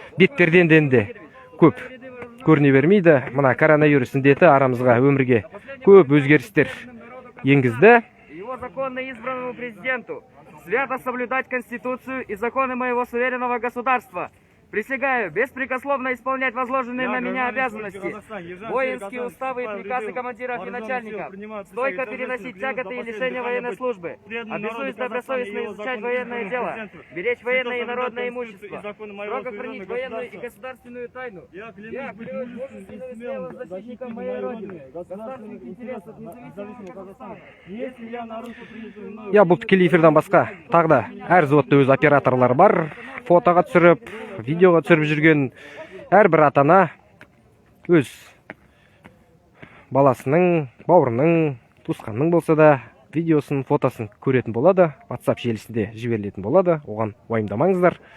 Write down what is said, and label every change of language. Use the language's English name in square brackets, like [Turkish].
[Kazakh] Беттерден де көп көріне бермейді. Мына коронавирус індеті арамызға өмірге көп өзгерістер енгізді. [Russian] Его законно избранному президенту свято соблюдать Конституцию и законы моего суверенного государства. Присягаю беспрекословно исполнять возложенные на меня обязанности, воинские уставы и приказы командиров и начальников, стойко переносить тяготы и лишения военной службы, обязуюсь добросовестно изучать военное дело, беречь военное и народное имущество, строго хранить военную и государственную тайну. Я клянусь мужественным смелым защитником моей родины, государственных интересов независимого Казахстана. Если я нарушу принятую мною... [Kazakh] Я бұл тікелей эфирден басқа тағы да әр взводта өз операторлар бар, фотоға түсіріп, видеоға түсіріп жүрген әрбір ата-ана өз баласының, бауырының, туысқанның болса да видеосын, фотосын көретін болады, WhatsApp желісінде жіберілетін болады, оған уайымдамаңыздар.